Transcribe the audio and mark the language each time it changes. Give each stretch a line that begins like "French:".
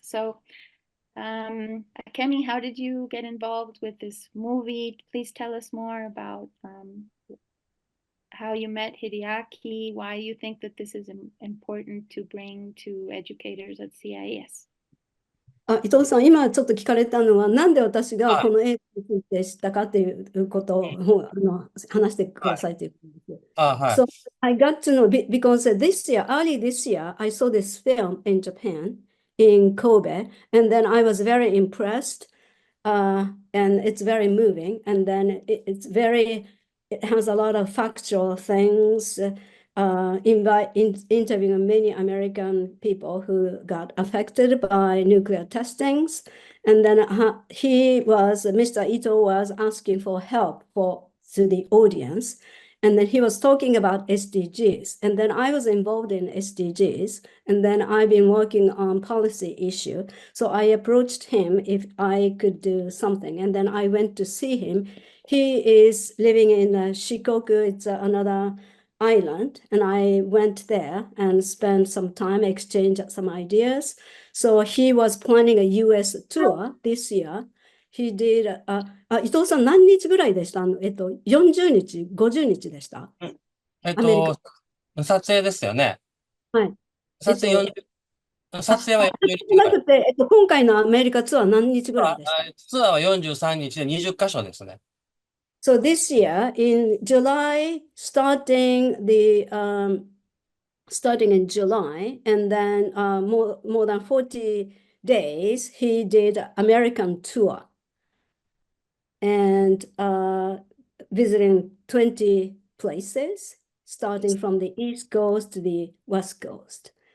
English: So Akemi, how did you get involved with this movie? Please tell us more about how you met Hideaki, why you think that this is important to bring to educators at CIES.
Japanese: 伊藤さん、今ちょっと聞かれたのは、なんで私がこの映画について知ったかということを話してくださいということです。
English: So I got to know because early this year, I saw this film in Japan, in Kobe, and then I was very impressed, and it's very moving, and then it has a lot of factual things, interviewing many American people who got affected by nuclear testings. And then Mr. Ito was asking for help to the audience. And then he was talking about SDGs. And then I was involved in SDGs. And then I've been working on policy issue. So I approached him if I could do something. And then I went to see him. He is living in Shikoku. It's another island, and I went there and spent some time, exchanged some ideas. So he was planning a US tour this year. He did,
Japanese: 伊藤さん何日ぐらいでした40日、50日でした。アメリカ。撮影ですよね。はい。撮影撮影は40日じゃなくて、今回のアメリカツアー何日ぐらいでしたツアーは43日で20カ所ですね。
English: So this year, in July, starting in July, and then more than 40 days, he did American tour and visiting 20 places, starting from the East Coast to the West Coast.